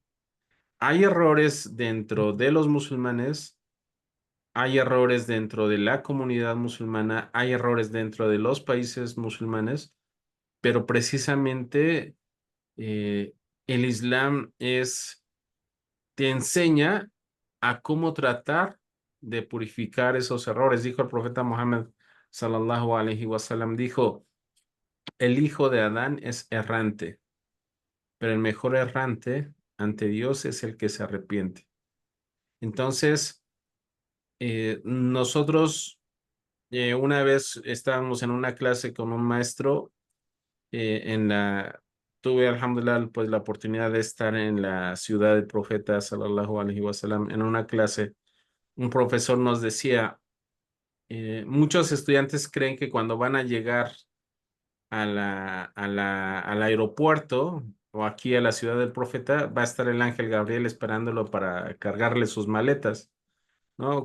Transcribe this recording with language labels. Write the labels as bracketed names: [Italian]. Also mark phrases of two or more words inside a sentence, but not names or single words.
[Spanish] Hay errores dentro de los musulmanes, hay errores dentro de la comunidad musulmana, hay errores dentro de los países musulmanes, pero precisamente eh, el Islam te enseña a cómo tratar de purificar esos errores. Dijo el profeta Muhammad [Arabic] صلى الله عليه وسلم, [Spanish] dijo, el hijo de Adán es errante, pero el mejor errante ante Dios es el que se arrepiente. Entonces, nosotros una vez estábamos en una clase con un maestro, tuve, alhamdulillah, pues la oportunidad de estar en la ciudad del profeta, [Arabic] صلى الله عليه وسلم, [Spanish] en una clase. Un profesor nos decía, muchos estudiantes creen que cuando van a llegar al aeropuerto o aquí a la ciudad del profeta, va a estar el ángel Gabriel esperándolo para cargarle sus maletas, ¿no?